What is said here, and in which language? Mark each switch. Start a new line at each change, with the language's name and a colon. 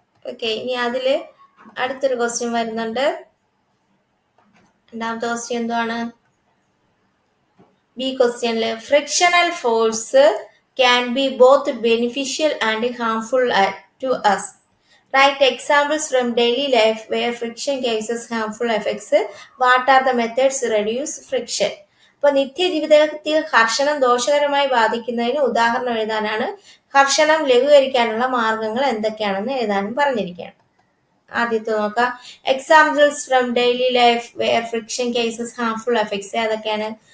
Malayalam: Okay, ഇനി അതില് അടുത്തൊരു ക്വസ്റ്റ്യൻ വരുന്നുണ്ട്. രണ്ടാമത്തെ ക്വസ്റ്റ്യൻ എന്താണ്? B ക്വസ്റ്റ്യനില്
English: Frictional force can be both beneficial and harmful to us. Write examples from daily life where friction causes harmful effects. What are the methods to reduce friction?
Malayalam: അപ്പോൾ നിത്യജീവിതത്തിൽ ഘർഷണം ദോഷകരമായി ബാധിക്കുന്നതിന് ഉദാഹരണം എഴുതാനാണ്. ഘർഷണം ലഘൂകരിക്കാനുള്ള മാർഗങ്ങൾ എന്തൊക്കെയാണെന്ന് എഴുതാനും പറഞ്ഞിരിക്കുകയാണ്. ആദ്യത്തെ നോക്കാം.
English: examples from daily life where friction causes harmful effects
Malayalam: ഏതൊക്കെയാണ്?